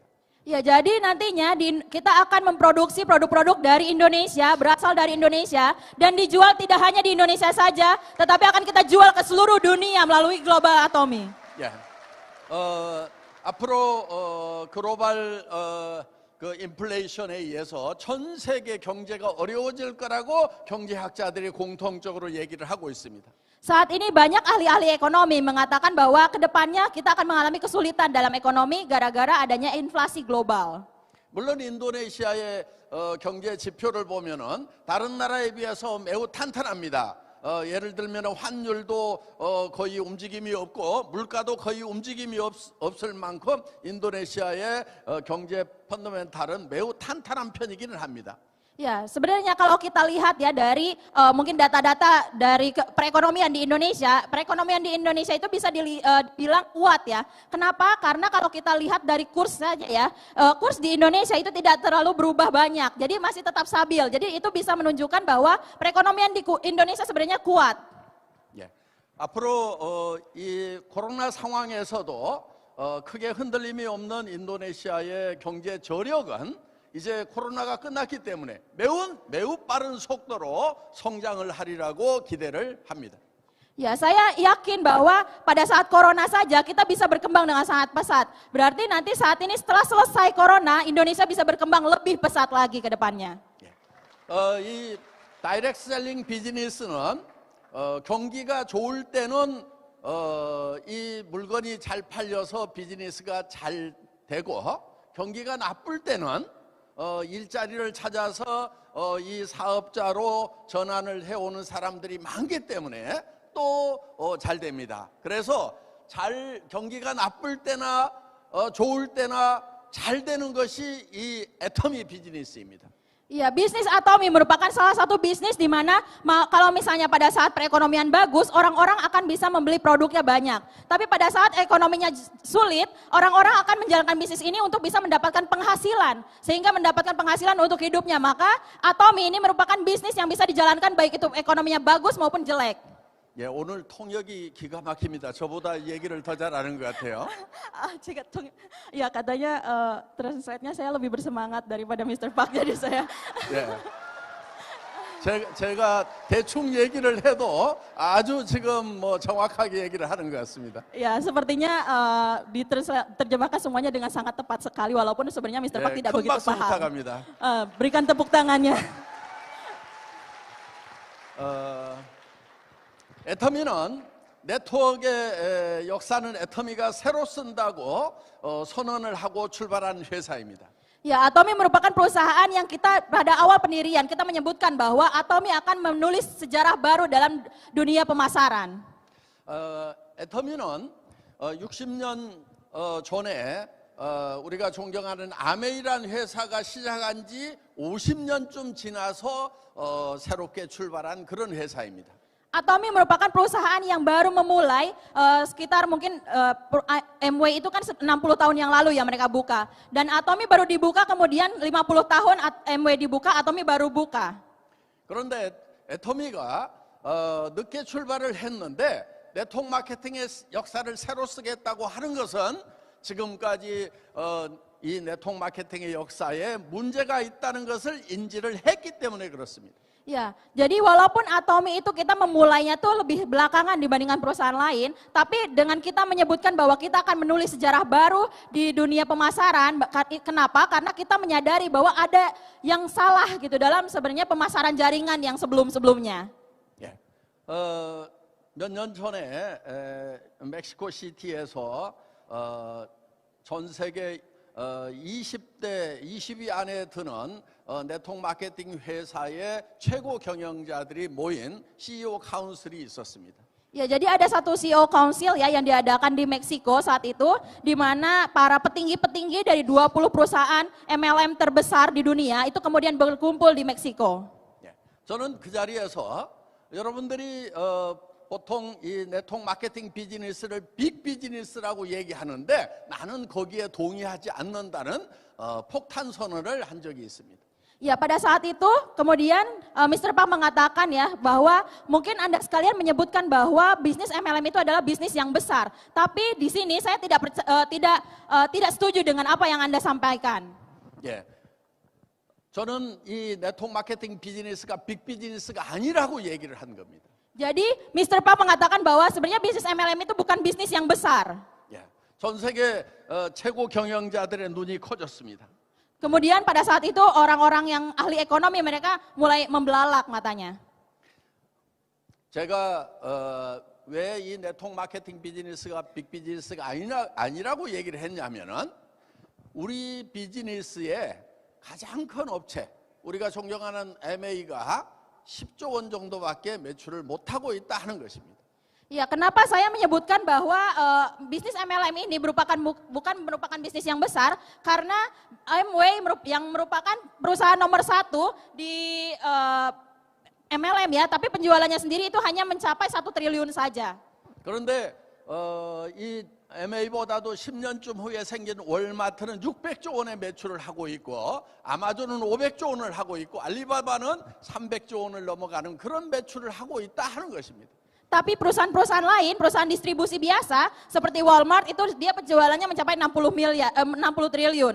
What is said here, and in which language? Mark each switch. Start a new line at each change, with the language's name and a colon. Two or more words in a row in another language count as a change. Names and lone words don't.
Indonesian: Ya, jadi nantinya kita akan memproduksi produk-produk dari Indonesia, berasal dari Indonesia, dan dijual tidak hanya di Indonesia saja, tetapi akan kita jual ke seluruh dunia melalui Global Atomi.
Korean: 예. 앞으로 글로벌 그 인플레이션에 의해서 전 세계 경제가 어려워질 거라고 경제학자들이 공통적으로 얘기를 하고 있습니다.
Indonesian: Saat ini banyak ahli-ahli ekonomi mengatakan bahwa kedepannya kita akan mengalami kesulitan dalam ekonomi gara-gara adanya inflasi global.
Korean: 물론 인도네시아의 경제 지표를 보면은 다른 나라에 비해서 매우 탄탄합니다. 예를 들면 환율도 거의 움직임이 없고 물가도 거의 움직임이 없을 만큼 인도네시아의 경제 펀더멘탈은 매우 탄탄한 편이기는 합니다.
Indonesian: Ya, sebenarnya kalau kita lihat ya dari mungkin data-data dari perekonomian di Indonesia itu bisa dibilang kuat ya. Kenapa? Karena kalau kita lihat dari kurs saja ya, kurs di Indonesia itu tidak terlalu berubah banyak. Jadi masih tetap stabil. Jadi itu bisa menunjukkan bahwa perekonomian di Indonesia sebenarnya kuat.
Korean: 예. 앞으로 이 코로나 상황에서도 크게 흔들림이 없는 인도네시아의 경제 저력은 이제 코로나가 끝났기 때문에 매우 빠른 속도로 성장을 하리라고 기대를 합니다.
Indonesian: Ya, saya yakin bahwa pada saat corona saja kita bisa berkembang dengan sangat pesat. Berarti nanti saat ini setelah selesai corona, Indonesia bisa berkembang lebih pesat lagi ke depannya.
Korean: 이 다이렉트 셀링 비즈니스는 경기가 좋을 때는 이 물건이 잘 팔려서 비즈니스가 잘 되고 경기가 나쁠 때는 일자리를 찾아서 이 사업자로 전환을 해오는 사람들이 많기 때문에 또 잘 됩니다. 그래서 경기가 나쁠 때나 좋을 때나 잘 되는 것이 이 애터미 비즈니스입니다.
Indonesian: Iya, bisnis Atomi merupakan salah satu bisnis di mana kalau misalnya pada saat perekonomian bagus, orang-orang akan bisa membeli produknya banyak. Tapi pada saat ekonominya sulit, orang-orang akan menjalankan bisnis ini untuk bisa mendapatkan penghasilan. Sehingga mendapatkan penghasilan untuk hidupnya. Maka Atomi ini merupakan bisnis yang bisa dijalankan baik itu ekonominya bagus maupun jelek.
Korean: 예, 오늘 통역이 기가 막힙니다. 저보다 얘기를 더 잘 아는 것 같아요.
Indonesian: Ya katanya translate-nya saya lebih bersemangat daripada Mr. Park, jadi saya.
Korean: 예. 제가 대충 얘기를 해도 아주 지금 뭐 정확하게 얘기를 하는 것 같습니다.
Indonesian: Ya, sepertinya diterjemahkan semuanya dengan sangat tepat sekali, walaupun sebenarnya Mr. Park tidak
Korean: 큰
Indonesian: begitu
Korean: 박수
Indonesian: paham.
Korean: 부탁합니다.
Indonesian: Berikan tepuk tangannya.
Korean: 애터미는 네트워크의 역사는 애터미가 새로 쓴다고 선언을 하고 출발한 회사입니다.
Indonesian: Ya, Atomi merupakan perusahaan yang kita pada awal pendirian kita menyebutkan bahwa Atomi akan menulis sejarah baru dalam dunia pemasaran.
Korean: 애터미는 60년 전에 우리가 존경하는 아메이란 회사가 시작한 지 50년쯤 지나서 새롭게 출발한 그런 회사입니다.
Indonesian: Atomi merupakan perusahaan yang baru memulai sekitar mungkin MW itu kan 60 tahun yang lalu ya mereka buka. Dan Atomi baru dibuka kemudian 50 tahun MW dibuka, Atomi baru buka.
Korean: 그런데 애터미가 늦게 출발을 했는데 네트워크 마케팅의 역사를 새로 쓰겠다고 하는 것은 지금까지 이 네트워크 마케팅의 역사에 문제가 있다는 것을 인지를 했기 때문에 그렇습니다.
Indonesian: Ya, jadi walaupun Atomi itu kita memulainya tuh lebih belakangan dibandingkan perusahaan lain, tapi dengan kita menyebutkan bahwa kita akan menulis sejarah baru di dunia pemasaran, kenapa? Karena kita menyadari bahwa ada yang salah gitu dalam sebenarnya pemasaran jaringan yang sebelum-sebelumnya.
Korean: 예. 몇 년 전에 멕시코 시티에서 전 세계 20위 안에 드는 네트워크 마케팅 회사의 최고 경영자들이 모인 CEO 카운슬이 있었습니다.
Indonesian: Ya, jadi ada satu
English: CEO Council
Indonesian: ya yang diadakan di Meksiko saat itu, di mana para petinggi-petinggi dari 20 perusahaan MLM terbesar di dunia itu kemudian berkumpul di Meksiko.
Korean: 예. 저는 그 자리에서 여러분들이 보통 이 네트워크 마케팅 비즈니스를 빅 비즈니스라고 얘기하는데 나는 거기에 동의하지 않는다는 폭탄 선언을 한 적이 있습니다.
Indonesian: Ya, pada saat itu kemudian Mr. Park mengatakan ya bahwa mungkin Anda sekalian menyebutkan bahwa bisnis MLM itu adalah bisnis yang besar. Tapi di sini saya tidak setuju dengan apa yang Anda sampaikan.
Korean: 예. 저는 이 네트워크 마케팅 비즈니스가 빅 비즈니스가 아니라고 얘기를 한 겁니다.
Indonesian: Jadi Mr. Park mengatakan bahwa sebenarnya bisnis MLM itu bukan bisnis yang besar.
Korean: 예. 전 세계 최고 경영자들의 눈이 커졌습니다.
Indonesian: Kemudian pada saat itu orang-orang yang ahli ekonomi mereka mulai membelalak matanya.
Korean: 제가 왜 이 네트워크 마케팅 비즈니스가 빅 비즈니스가 아니라고 얘기를 했냐면은 우리 비즈니스의 가장 큰 업체, 우리가 존경하는 MA가 10조 원 정도밖에 매출을 못하고 있다 하는 것입니다.
Indonesian: Ya, kenapa saya menyebutkan bahwa bisnis MLM ini bukan merupakan bisnis yang besar karena yang merupakan perusahaan nomor 1 di MLM ya, tapi penjualannya sendiri itu hanya mencapai 1 triliun saja.
Korean: 그런데 이 MA보다도 10년쯤 후에 생긴 월마트는 600조 원의 매출을 하고 있고 아마존은 500조 원을 하고 있고 알리바바는 300조 원을 넘어가는 그런 매출을 하고 있다 하는 것입니다.
Indonesian: Tapi perusahaan-perusahaan lain, perusahaan distribusi biasa seperti Walmart itu dia penjualannya mencapai 60 triliun.